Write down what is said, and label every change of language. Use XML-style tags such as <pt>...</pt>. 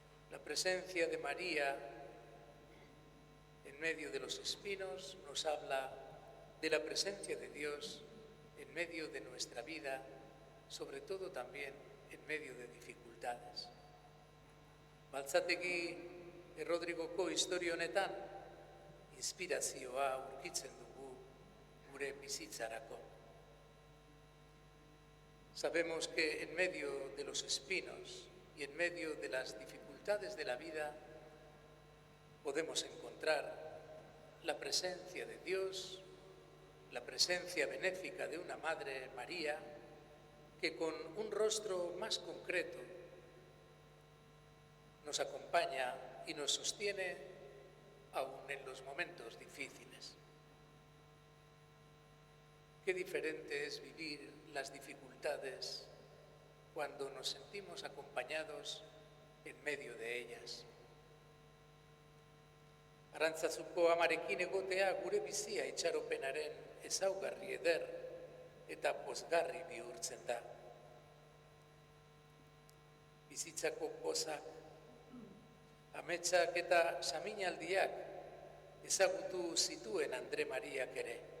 <es>La presencia de María en medio de los espinos nos habla de la presencia de Dios en medio de nuestra vida, sobre todo también en medio de dificultades.</es> <eu>Baltzategi Errodrigoko historia honetan inspirazioa aurkitzen dugu gure bizitzarako.</eu> <es>Sabemos que en medio de los espinos y en medio de las dificultades de la vida podemos encontrar la presencia de Dios, la presencia benéfica de una Madre María que con un rostro más concreto nos acompaña y nos sostiene aún en los momentos difíciles. Qué diferente es vivir las dificultades cuando nos sentimos acompañados en medio de ellas.</es> <eu>Arantzazuko amarekin egotea gure bizia itxaropenaren ezaugarri eder eta pozgarri bihurtzen da. Bizitzako pozak, ametsak eta saminaldiak ezagutu zituen Andre Mariak ere.</eu>